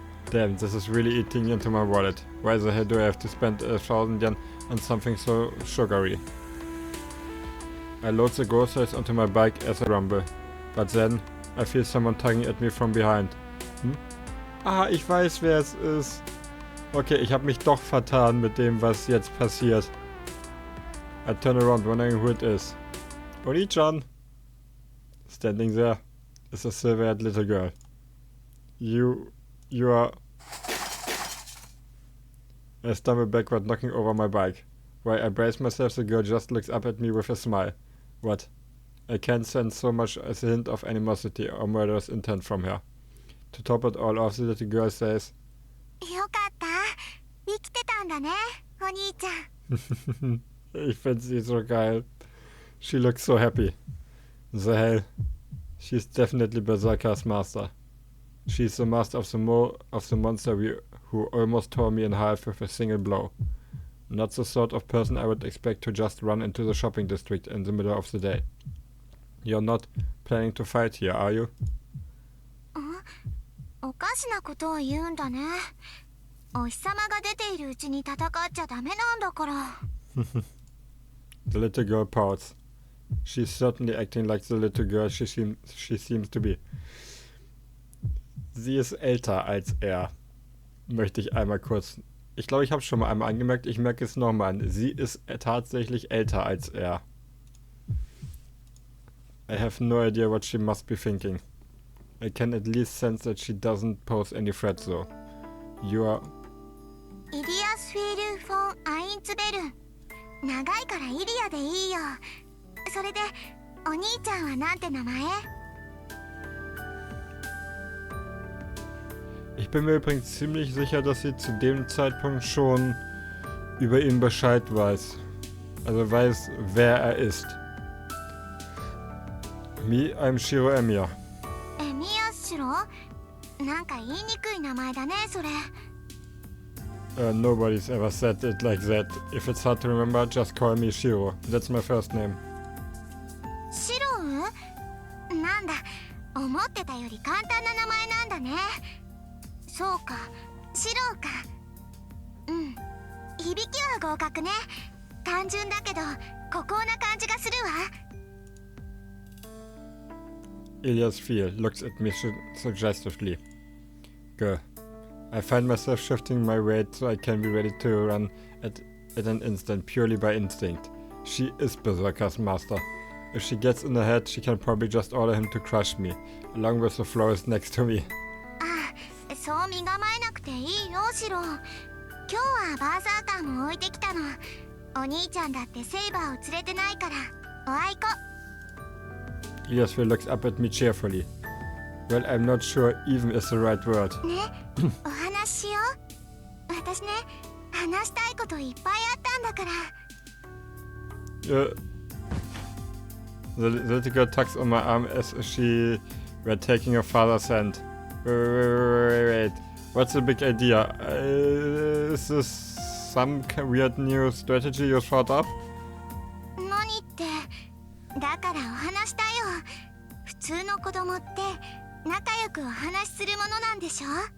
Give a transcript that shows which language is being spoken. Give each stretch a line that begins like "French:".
English: Damn, this is really eating into my wallet. Why the hell do I have to spend 1,000 yen on something so sugary? I load the groceries onto my bike as I rumble, but then I feel someone tugging at me from behind.
German: Ah, ich weiß, wer es ist. Okay, ich habe mich doch vertan mit dem, was jetzt passiert.
English: I turn around wondering who it is. Oni-chan! Standing there is a silver-haired little girl. You are... I stumble backward, knocking over my bike. While I brace myself, the girl just looks up at me with a smile. What? I can't sense so much as a hint of animosity or murderous intent from her. To top it all off, the little girl says,
Japanese: よかった。生きてたんだね、お兄ちゃん。
German: Ich find sie so geil.
English: She looks so happy. The hell. She's definitely Berserker's master. She's the master of the monster who almost tore me in half with a single blow. Not the sort of person I would expect to just run into the shopping district in the middle of the day. You're not planning to fight here, are you?
Japanese: おかしなことを言うんだね。お日様が出ているうちに戦っちゃダメなんだから。
English: The little girl pouts. She's certainly acting like the little girl she seems to be.
German: Sie ist älter als er. Möchte ich einmal kurz Ich glaube, ich habe es schon mal einmal angemerkt. Ich merke es nochmal. Sie ist tatsächlich älter als er.
English: I have no idea what she must be thinking. I can at least sense that she doesn't pose any threat though. You are...
Japanese: イリアス・フィール・フォン・アインツベル。長いからイリアでいいよ。それでお兄ちゃんはなんて名前？
German: Ich bin mir übrigens ziemlich sicher, dass sie zu dem Zeitpunkt schon über ihn Bescheid weiß. Also weiß, wer er ist.
English: Me, I'm Shiro Emiya.
Japanese: エミヤシロ？なんか言いにくい名前だね、それ。
English: Nobody's ever said it like that. If it's hard to remember, just call me Shiro. That's my first name.
Japanese: シロウ？なんだ、思ってたより簡単な名前なんだね。そうか、シロウか。うん、響きは合格ね。単純だけど、孤高な感じがするわ。
English: Ilias Viel looks at me suggestively. Go. I find myself shifting my weight so I can be ready to run at an instant, purely by instinct. She is Berserker's master. If she gets in her head, she can probably just order him to crush me, along with the florist next to me.
Japanese: あ、そう身構えなくていいよ、シロ。今日はバーサーカーも置いてきたの。お兄ちゃんだってセイバーを連れてないから、おあいこ。
English: Ilias Viel looks up at me cheerfully. Well, I'm not sure even is the right word.
Japanese: ね、お話ししよう。私ね、話したいこといっぱいあったんだから。
English: The little girl tugs on my arm as she were taking her father's hand. Wait. What's the big idea? Is this some weird new strategy you thought up?
Japanese: 何って、だからお話したよ。普通の子供って仲良くお話しするものなんでしょ？